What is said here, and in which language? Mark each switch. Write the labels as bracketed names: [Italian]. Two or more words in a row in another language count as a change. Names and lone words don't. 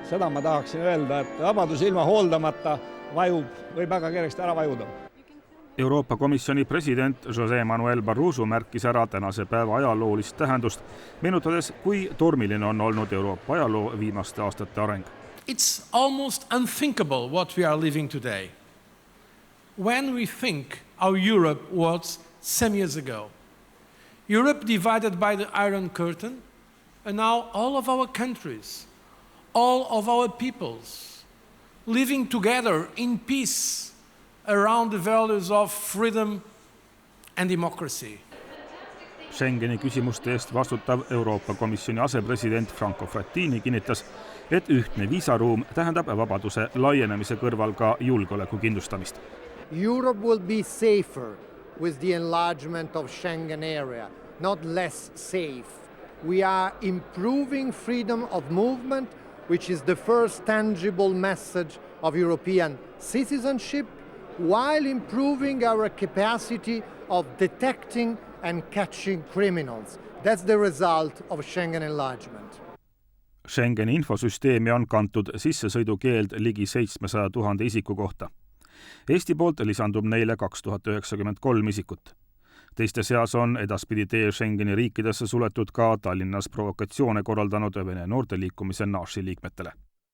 [Estonian] Seda ma tahaksin öelda, et vabadus ilma hooldamata võib väga kergesti ära vajuda. Euroopa Komisjoni president José Manuel Barroso märkis ära tänase päeva ajaloolist tähendust, meenutades, kui tormiline on olnud Euroopa ajaloo viimaste aastate areng. [English] It's almost unthinkable what we are living today. When we think how Europe was some years ago. Europe divided by the Iron Curtain, and now all of our countries, all of our peoples, living together in peace around the values of freedom and democracy. [Estonian] Schengeni küsimuste eest vastutav Euroopa Komisjoni asepresident Franco Frattini kinnitas, et ühtne viisaruum tähendab vabaduse laienemise kõrval ka julgeoleku kindlustamist. [English] Europe will be safer with the enlargement of Schengen area, not less safe. We are improving freedom of movement, which is the first tangible message of European citizenship, while improving our capacity of detecting and catching criminals. That's the result of Schengen enlargement. [Estonian] Schengeni infosüsteemi on kantud sissesõidukeeld ligi 700 000 isiku kohta. Eesti poolt lisandub neile 2093 isikut. Teiste seas on edaspidi tee Schengeni riikidesse suletud ka Tallinnas provokatsioone korraldanud Vene noorteliikumise Naši liikmetele.